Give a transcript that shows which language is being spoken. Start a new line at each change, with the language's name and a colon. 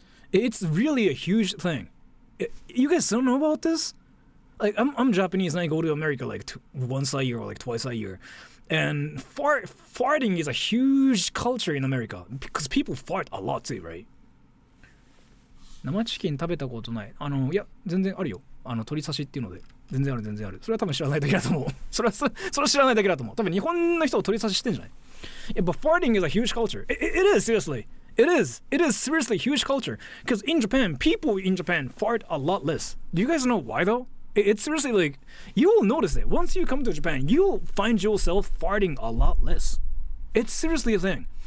English: It's really a huge thing. You guys don't know about this? Like I'm Japanese and I go to America like once a year or like twice a year, and farting is a huge culture in America because people fart a lot too, right?
Japanese: 生チキン食べたことない。いや全然あるよ。鶏刺しっていうので。全然ある。それは多分知らないだけだと思う。それは知らないだけだと思う。多分日本の人は鳥刺ししてんじゃない？
English: Yeah, but farting is a huge culture. It is, seriously. It is seriously a huge culture. Because in Japan, people in Japan fart a lot less. Do you guys know why though? It's seriously like, you will notice it. Once you come to Japan, you'll find yourself farting a lot less. It's seriously a thing.